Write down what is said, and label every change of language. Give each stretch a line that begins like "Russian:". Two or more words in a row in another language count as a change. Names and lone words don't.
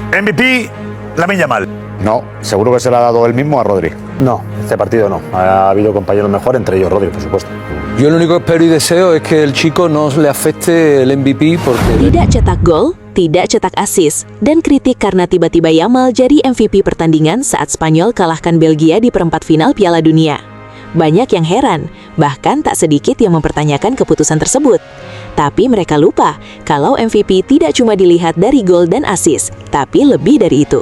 Spanish: MVP, Lamine Yamal. No, seguro que se le ha dado él mismo a Rodri. No, este partido no. Ha habido compañeros mejor, entre ellos Rodri, por supuesto. Yo lo único que espero y deseo es que el chico no le afecte el MVP porque...
Indonesian: Tidak cetak gol, tidak cetak assist, dan kritik karena tiba-tiba Yamal jadi MVP pertandingan saat Spanyol kalahkan Belgia di perempat final Piala Dunia. Banyak yang heran, bahkan tak sedikit yang mempertanyakan keputusan tersebut. Tapi mereka lupa kalau MVP tidak cuma dilihat dari gol dan assist, tapi lebih dari itu.